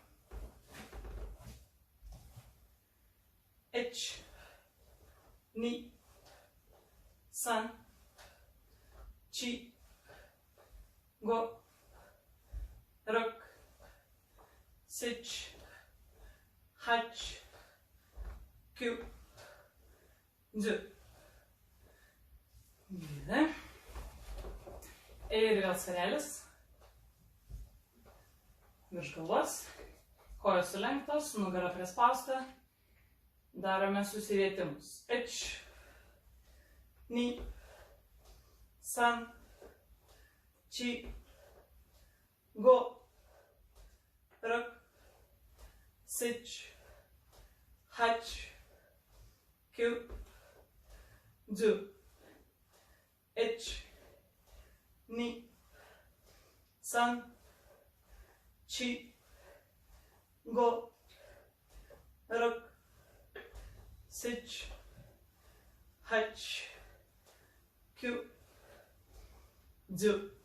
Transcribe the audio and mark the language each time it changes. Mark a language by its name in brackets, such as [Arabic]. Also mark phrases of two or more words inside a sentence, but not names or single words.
[Japanese] 一、二、三、四、五、六、七、八、九、十. [Lithuanian] Gerai. Ir vėl svarelis. Virš galvos. Kojos sulenktos, nugara prispausta. Darome susirietimus. [Japanese] 一、二、三、四、五, 六、七、八, 九、十、一、二、三、四、五、六、七、八、九、十.